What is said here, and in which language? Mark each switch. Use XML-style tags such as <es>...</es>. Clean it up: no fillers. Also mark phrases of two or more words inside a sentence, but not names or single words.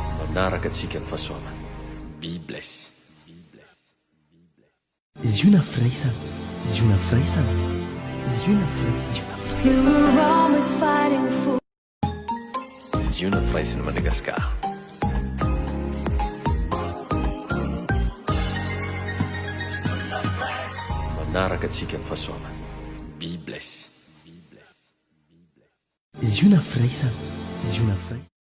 <mg>manaraka antsika ny fahasoavana.</mg> <en>Be bless.</en> <mg>Ziona firaisana, ziona firaisana, ziona firaisana.</mg> <en>You were always fighting for.</en> <mg>Ziona firaisana Madagasikara. Manaraka antsika ny fahasoavana.</mg> <en>Be bless.</en> <mg>Ziona firaisana, ziona firaisana.</mg>